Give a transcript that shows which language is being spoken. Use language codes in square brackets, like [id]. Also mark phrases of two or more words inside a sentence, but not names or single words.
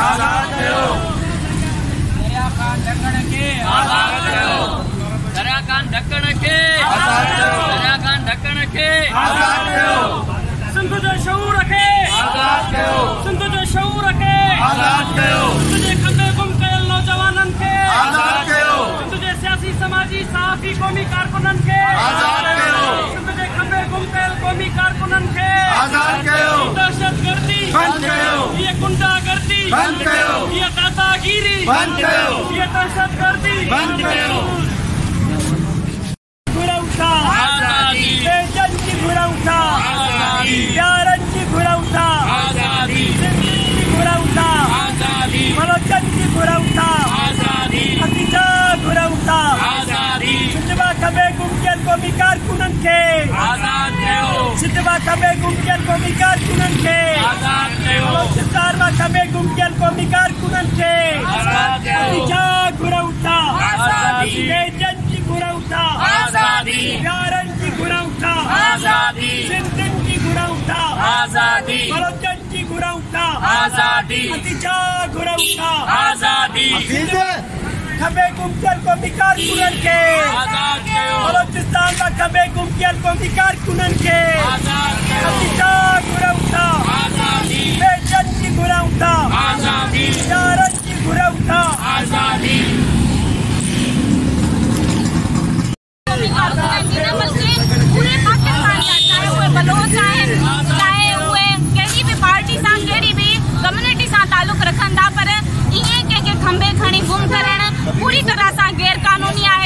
[sd] दरियाखान ढकण खे दरियाखान ढकण खे सिंध जे शऊर खे सिंध जे शऊर खे सिंध जे खंबे गुम कयल नौजवाननि खे सिंध जे सियासी समाजी सहाफ़ी क़ौमी कारकुननि खे सिंध जे खंबे गुम कयल क़ौमी कारकुननि खे दहशतगर्दी ये गुंडागर्दी ये दादागिरी ये दहशतगर्दी घुरौठा बेजन की घुरौठा प्यारन की घुरौठा सिंधी की घुरौठा बलोचन की घुरौठा हकीजा घुरौठा सिंधमा खंबे गुमकियल क़ौमी कारकुननि खे सिंधमा खंबे गुमकियल क़ौमी कारकुननि खे बलोचिस्तान में खंबे गुमकियल क़ौमी कारकुननि खे हकीजा घुरौठा बेजन की घुरौठा प्यारन की घुरौठा सिंधियुनि की घुरौठा बलोचन की घुरौठा हकीजा घुरौठा खंबे गुमकियल क़ौमी कारकुननि खे बलोचिस्तान में खंबे गुमकियल क़ौमी कारकुननि खे हकीजा घुरौठा बेजन की घुरौठा प्यारन की घुरौठा पूरे पाकिस्तान जा चाहे उहे बलोच आहिनि चाहे उहे कहिड़ी बि पार्टी सां कहिड़ी बि कम्युनिटी सां तालुक रखंदा पर ईअं कंहिंखे खंबे खणी गुम करण पूरी तरह सां गैर कानूनी आहे।